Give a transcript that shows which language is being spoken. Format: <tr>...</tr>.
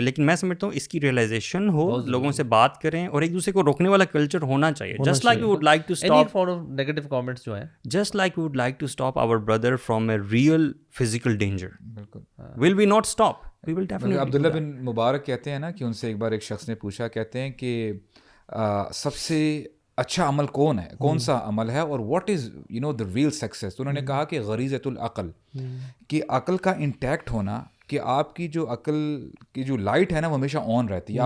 <ur>لیکن میں سمجھتا ہوں اس کی ریئلائزیشن ہو, لوگوں سے بات کریں, اور ایک دوسرے کو روکنے والا کلچر ہونا چاہیے.</ur> <en>just like we would like to stop</en> <ur>negative comments جو ہیں,</ur> <en>just like we would like to stop our brother from a real physical danger. Will we not stop? We will definitely.</en> <ur>عبداللہ بن مبارک کہتے ہیں نا کہ ان سے ایک بار ایک شخص نے پوچھا, کہتے ہیں کہ سب سے اچھا عمل کون ہے, کون سا عمل ہے, اور</ur> <en>What is you know the real success.</en> <ur>تو انہوں نے کہا کہ غریزۃ العقل, کہ عقل کا انٹیکٹ ہونا, کہ آپ کی جو عقل کی جو لائٹ ہے نا وہ ہمیشہ آن رہتی ہے.</ur>